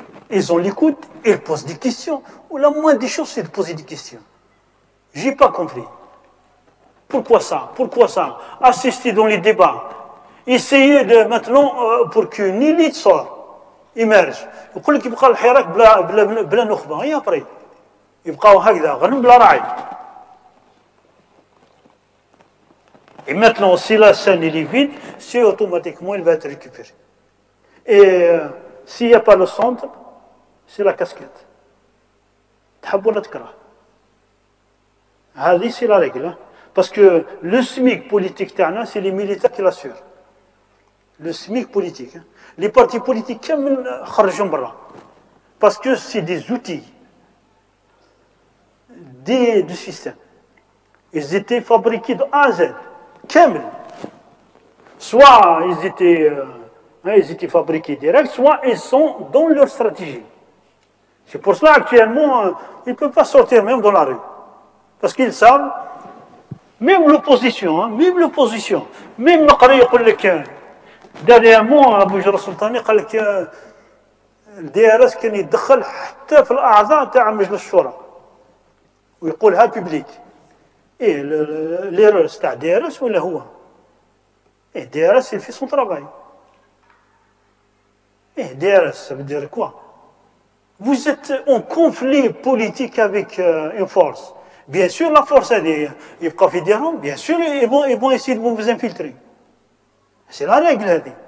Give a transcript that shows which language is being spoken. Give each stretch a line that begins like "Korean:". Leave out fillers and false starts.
French: Ils ont l'écoute, ils posent des questions. Ou la moindre des choses, c'est de poser des questions. J'ai pas compris. Pourquoi ça? Assister dans les débats. Essayez de maintenant pour qu'une élite sort, émerge.
Arabic: يقول لك يبقى الحراك بلا نخبه هي ابري يبقاو هكذا غنم بلا راعي.
French: Et maintenant, si la scène est vide, c'est automatiquement il va être récupéré. Et s'il n'y a pas le centre, c'est la casquette.
Arabic: تحب ولا تكره. هذه
French: c'est la règle. Parce que le SMIC politique
Arabic: تاعنا
French: c'est les militaires qui l'assurent. Le SMIC politique. Les partis politiques
Arabic: كامل خرجوا برا.
French: Parce que c'est des outils du système. Ils étaient fabriqués de A à Z.
Arabic: كامل.
French: Soit ils étaient fabriqués direct, soit ils sont dans leur stratégie. C'est pour cela actuellement, ils ne peuvent pas sortir même dans la rue. Parce qu'ils savent, même l'opposition, même Naqri
Arabic: يقول لك
French: dernièrement
Arabic: أبو جرى السلطاني قال لك الDRS كان يتدخل حتى في الأعضاء تاع مجلس الشورى ويقولها بيبليك. إيه
French: l'erreur
Arabic: تاع DRS ولا هو؟ إيه DRS
French: il fait son travail.
Arabic: إيه
French: DRS ça veut dire quoi? Vous êtes en conflit politique avec une force. Bien sûr, la force, il y a fédéraux, bien sûr, ils vont essayer de vous infiltrer. C'est la règle.